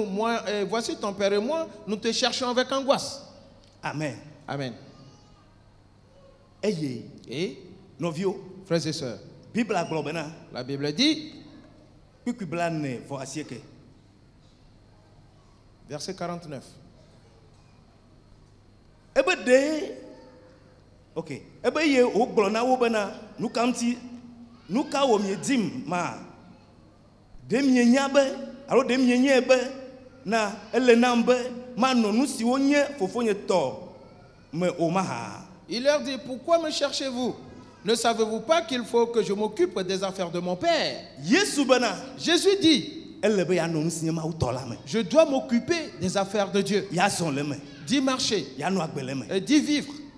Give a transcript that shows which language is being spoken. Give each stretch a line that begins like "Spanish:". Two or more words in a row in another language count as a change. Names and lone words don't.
French: Moi, voici ton père et moi, nous te cherchons avec angoisse. Amen. Amen. Et, frères et sœurs, la Bible dit, verset 49. Ok.
Ewe: Ye o glona wo bena nu kamti nu ka wo miedim ma dem nyenya be alo dem nyenye be na elenam be ma no nu si wonye fofonye to me o maha.
French: Il leur dit, pourquoi me cherchez-vous? Ne savez-vous pas qu'il faut que je m'occupe des affaires de mon père? Jésus dit, je dois m'occuper des affaires de Dieu, d'y marcher et d'y vivre.